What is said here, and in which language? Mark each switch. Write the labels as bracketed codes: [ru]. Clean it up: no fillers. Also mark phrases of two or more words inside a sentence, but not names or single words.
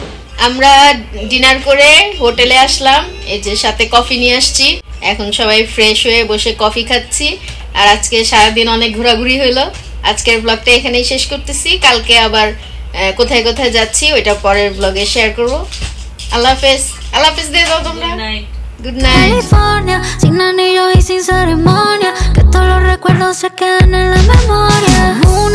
[bn] আমরা ডিনার করে হোটেলে আসলাম, এই যে সাথে কফি নিয়ে আসছি। এখন সবাই ফ্রেশ হয়ে বসে কফি খাচ্ছি। আর আজকে সারাদিন অনেক ঘোরাঘুরি হলো। আজকের ব্লগটা এখানেই শেষ করতেছি। কালকে আবার কোথায় কোথায় যাচ্ছি ওইটা পরের ব্লগে শেয়ার করব। [ar] الله حافظ. الله حافظ [bn] দিয়ে দাও তোমরা। [en] Good night. [es] California, sin anillos y sin ceremonia, que todos los recuerdos se quedan en la memoria.